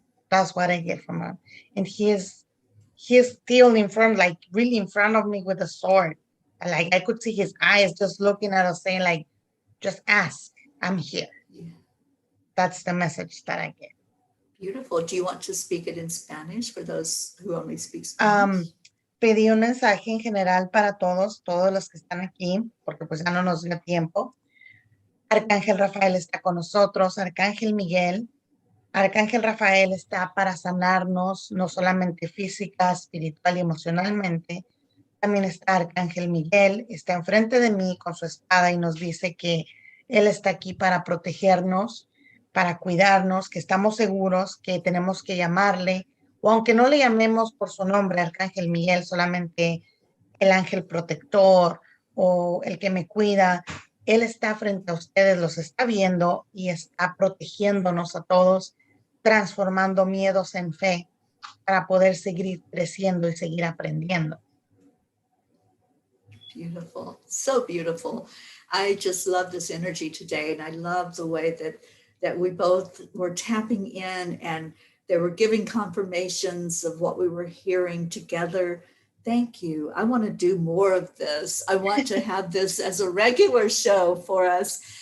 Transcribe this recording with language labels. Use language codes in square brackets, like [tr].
[en] That's what I get from him. And he's still in front, like really in front of me with a sword. Like I could see his eyes just looking at us, saying, like, just ask. I'm here. Yeah. That's the message that I get. Beautiful. Do you want to speak it in Spanish for those who only speak Spanish? [es] Pedí un mensaje en general para todos los que están aquí, porque pues ya no nos dio tiempo. Arcángel Rafael está con nosotros, Arcángel Miguel. Arcángel Rafael está para sanarnos, no solamente física, espiritual y emocionalmente. También está Arcángel Miguel, está enfrente de mí con su espada y nos dice que él está aquí para protegernos, para cuidarnos, que estamos seguros, que tenemos que llamarle, o aunque no le llamemos por su nombre, Arcángel Miguel, solamente el ángel protector o el que me cuida, él está frente a ustedes, los está viendo y está protegiéndonos a todos, transformando miedos en fe para poder seguir creciendo y seguir aprendiendo. [en] Beautiful. So beautiful. I just love this energy today. And I love the way that we both were tapping in and they were giving confirmations of what we were hearing together. Thank you. I want to do more of this. I want to have this as a regular show for us.